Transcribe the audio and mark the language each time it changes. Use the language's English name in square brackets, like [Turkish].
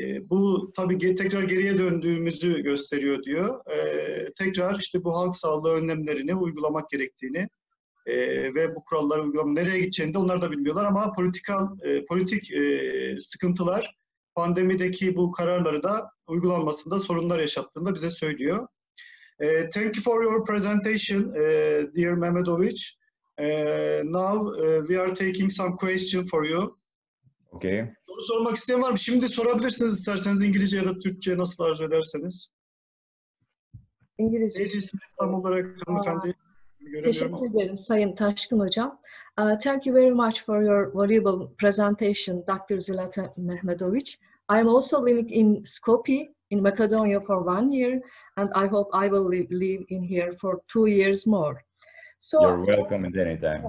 [Turkish] Bu tabii tekrar geriye döndüğümüzü gösteriyor diyor. Tekrar işte bu halk sağlığı önlemlerini uygulamak gerektiğini ve bu kuralları uygulama nereye gideceğini de onlar da bilmiyorlar ama politik sıkıntılar pandemideki bu kararları da uygulanmasında sorunlar yaşattığında bize söylüyor. [English] Thank you for your presentation, dear Mekodonia. Now we are taking some question for you. Okay. [Turkish] Soru sormak isteyen var mı? Şimdi sorabilirsiniz isterseniz İngilizce ya da Türkçe nasıl arzu ederseniz. İngilizce. Neycisiniz tam olarak hanımefendi? Teşekkür ederim Sayın Taşkın Hocam. [English] Thank you very much for your valuable presentation, Dr. Zlata Mehmedovic. I am also living in Skopje, in Mekodonia for 1 year, and I hope I will live in here for 2 years more. So, you're welcome at any time.